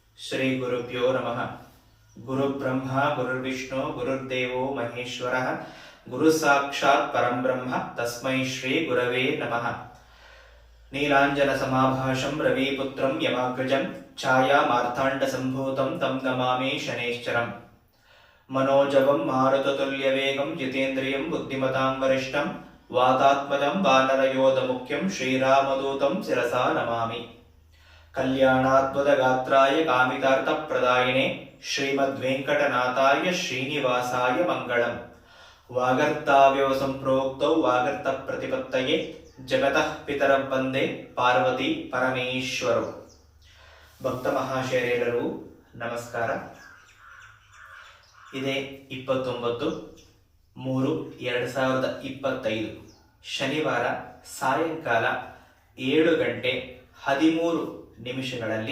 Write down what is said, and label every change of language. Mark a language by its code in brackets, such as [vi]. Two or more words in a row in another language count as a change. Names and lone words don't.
[sa] ಶ್ರೀ ಗುರುಭ್ಯೋ ನಮಃ. ಗುರು ಬ್ರಹ್ಮ ಗುರುರ್ವಿಷ್ಣು ಗುರುರ್ದೇವೋ ಮಹೇಶ್ವರಃ ಗುರು ಸಾಕ್ಷಾತ್ ಪರಂಬ್ರಹ್ಮ ತಸ್ಮೈ ಶ್ರೀ ಗುರವೇ ನಮಃ. ನೀಲಾಂಜನ ಸಮಾಭಾಷಂ ರವಿಪುತ್ರಂ ಯಮಾಗ್ರಜಂ ಛಾಯಾ ಮಾರ್ಥಾಂಡ ಸಂಭೂತಂ ತಂ ನಮಾಮಿ ಶನೇಶ್ಚರಂ. ಮನೋಜವಂ ಮಾರುತತುಲ್ಯವೇಗಂ ಜಿತೇಂದ್ರಿಯಂ ಬುದ್ಧಿಮತಾಂ ವರಿಷ್ಠಂ ವಾತಾತ್ಮಜಂ ವಾನರಯೋಧ ಮುಖ್ಯಂ ಶ್ರೀರಾಮದೂತಂ ಶಿರಸಾ ನಮಾಮಿ. ಕಲ್ಯಾಣಾದ್ಭುತ ಗಾತ್ರಾಯ ಕಾಮಿತಾರ್ಥ ಪ್ರದಾಯಿನೇ ಶ್ರೀಮದ್ವೆಂಕಟನಾಥಾಯ ಶ್ರೀನಿವಾಸಾಯ ಮಂಗಳಂ. ವಾಗರ್ತಾವ್ಯವ ಸಂಪ್ರೋಕ್ತೌ ವಾಗರ್ತ ಪ್ರತಿಪತ್ತಯೇ ಜಗತಃ ಪಿತರಂ ವಂದೇ ಪಾರ್ವತಿ ಪರಮೇಶ್ವರೌ. [kn] ಭಕ್ತ ಮಹಾಶಯರೆಲ್ಲರಿಗೂ ನಮಸ್ಕಾರ. ಇದೇ 29/3/2025 ಶನಿವಾರ ಸಾಯಂಕಾಲ 7:13